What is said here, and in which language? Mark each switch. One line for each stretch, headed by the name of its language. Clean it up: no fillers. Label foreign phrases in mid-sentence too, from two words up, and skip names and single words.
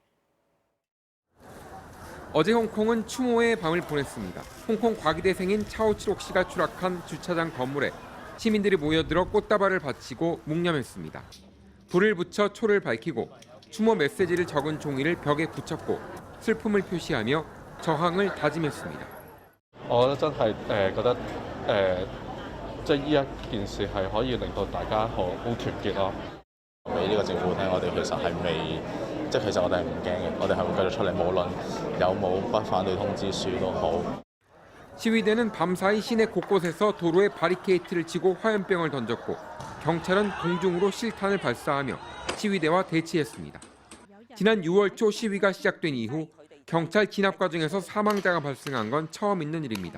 Korean: 어제 홍콩은 추모의 밤을 보냈습니다. 홍콩 과기대생인 차오치록 씨가 추락한 주차장 건물에 시민들이 모여들어 꽃다발을 바치고 묵념했습니다. 불을 붙여 초를 밝히고 추모 메시지를 적은 종이를 벽에 붙였고 슬픔을 표시하며 저항을 다짐했습니다.
Cantonese: 我覺得真係覺得即係呢一件事係可以令到大家好團結咯。俾呢個政府聽，我哋其實係未，即係其實我哋係唔驚嘅，我哋係會繼續出嚟，無論有冇不反對通知書都好。
Korean: 시위대는 밤사이 시내 곳곳에서 도로에 바리케이트를 치고 화염병을 던졌고 경찰은 공중으로 실탄을 발사하며 시위대와 대치했습니다. 지난 6월 초 시위가 시작된 이후 경찰 진압 과정에서 사망자가 발생한 건 처음 있는 일입니다.